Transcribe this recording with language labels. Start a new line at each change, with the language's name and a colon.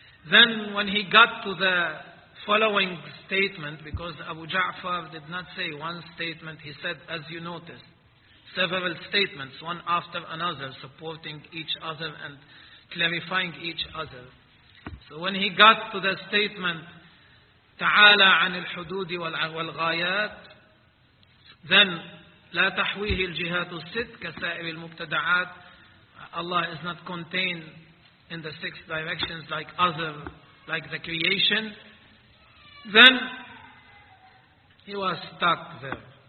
English: Then when he got to the following statement, because Abu Ja'far did not say one statement, he said, as you noticed, several statements, one after another, supporting each other and clarifying each other. So when he got to the statement,
Arabic: تعالى عن الحدود والغايات,
English: then
Arabic: لا تحويه الجهات الست كسائر المبتدعات.
English: Allah is not contained in the six directions like the creation. Then he was stuck there.